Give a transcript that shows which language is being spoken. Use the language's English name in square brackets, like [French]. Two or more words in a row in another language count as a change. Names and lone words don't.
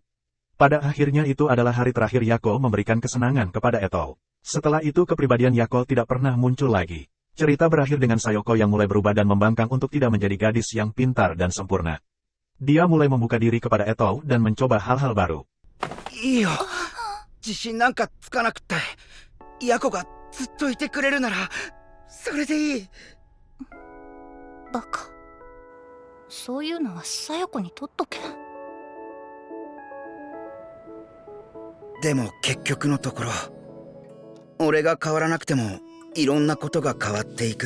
[Indonesian] Pada akhirnya itu adalah hari terakhir Yako memberikan kesenangan kepada Etou. Setelah itu kepribadian Yako tidak pernah muncul lagi. Cerita berakhir dengan Sayoko yang mulai berubah dan membangkang untuk tidak menjadi gadis yang pintar dan sempurna. Dia mulai membuka diri kepada Etou dan mencoba hal-hal baru. [Japanese] いいよ、自信なんかつかなくって、ヤコがずっといてくれるならそれでいい。バカ。そういうのはさや子にとっとけ。でも結局のところ、俺が変わらなくてもいろんなことが変わっていく。